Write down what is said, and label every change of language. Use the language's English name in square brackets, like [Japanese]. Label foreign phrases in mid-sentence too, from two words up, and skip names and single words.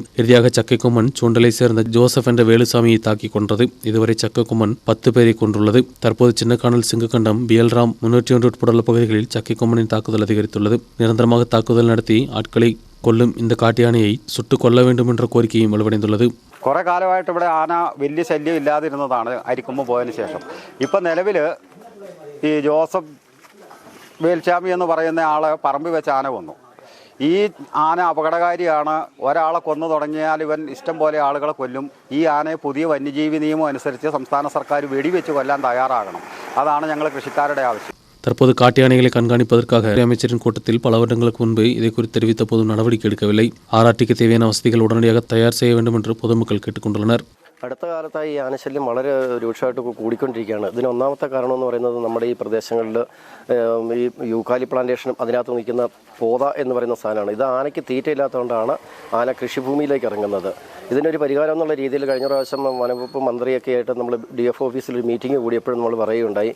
[Tamil] இறுதியாக சக்கை கொம்மன் சூண்டலை சேர்ந்த ஜோசப் என்ற வேலுசாமியை தாக்கி கொன்றது. இதுவரை சக்கை கொம்மன் 10 பேரை கொன்றுள்ளது. தற்போது சின்னக்கானல், சிங்கக்கண்டம், பிஎல்ராம் 301 உட்பட பகுதிகளில் சக்கை கொம்மனின் தாக்குதல் அதிகரித்துள்ளது. நிரந்தரமாக தாக்குதல் நடத்தி ஆட்களை கொல்லும் இந்த காட்டு யானையை சுட்டுக் கொள்ள வேண்டும் என்ற கோரிக்கையும் வலுவடைந்துள்ளது. [Malayalam] കുറേ കാലമായിട്ട് ഇവിടെ ആന വലിയ ശല്യം ഇല്ലാതിരുന്നതാണ് അരിക്കൊമ്പ് പോയതിന് ശേഷം. ഇപ്പം നിലവിൽ ഈ ജോസഫ് വേൽച്ചാമി എന്ന് പറയുന്ന ആളെ പറമ്പിൽ വെച്ച് ആന കൊന്നു. ഈ ആന അപകടകാരിയാണ്. ഒരാളെ കൊന്നു തുടങ്ങിയാൽ ഇവൻ ഇഷ്ടം പോലെ ആളുകളെ കൊല്ലും. ഈ ആനയെ പുതിയ വന്യജീവി നിയമം അനുസരിച്ച് സംസ്ഥാന സർക്കാർ വെടിവെച്ച് കൊല്ലാൻ തയ്യാറാകണം. അതാണ് ഞങ്ങൾ കൃഷിക്കാരുടെ ആവശ്യം. [Tamil] தற்போது காட்டு யானைகளை கண்காணிப்பதற்காக அமைச்சரின் கூட்டத்தில் பல வருடங்களுக்கு முன்பு இதை குறித்து தெரிவித்த போதும் நடவடிக்கை எடுக்கவில்லை. ஆர்ஆர்டிக்கு தேவையான வசதிகள் உடனடியாக தயார் செய்ய வேண்டும் என்று பொதுமக்கள் கேட்டுக்கொண்டுள்ளனர். [Malayalam] അടുത്ത കാലത്തായി ഈ ആനശല്യം വളരെ രൂക്ഷമായിട്ട് കൂടിക്കൊണ്ടിരിക്കുകയാണ്. ഇതിന് ഒന്നാമത്തെ കാരണം എന്ന് പറയുന്നത് നമ്മുടെ ഈ പ്രദേശങ്ങളിൽ ഈ യൂക്കാലി പ്ലാന്റേഷനും അതിനകത്ത് നിൽക്കുന്ന പോത എന്ന് പറയുന്ന സാധനമാണ്. ഇത് ആനയ്ക്ക് തീറ്റയില്ലാത്തതുകൊണ്ടാണ് ആന കൃഷിഭൂമിയിലേക്ക് ഇറങ്ങുന്നത്. ഇതിനൊരു പരിഹാരം എന്നുള്ള രീതിയിൽ കഴിഞ്ഞ പ്രാവശ്യം വനംവകുപ്പ് മന്ത്രിയൊക്കെ ആയിട്ട് നമ്മൾ DF ഓഫീസിൽ ഒരു മീറ്റിംഗ് കൂടിയപ്പോഴും നമ്മൾ പറയുകയുണ്ടായി.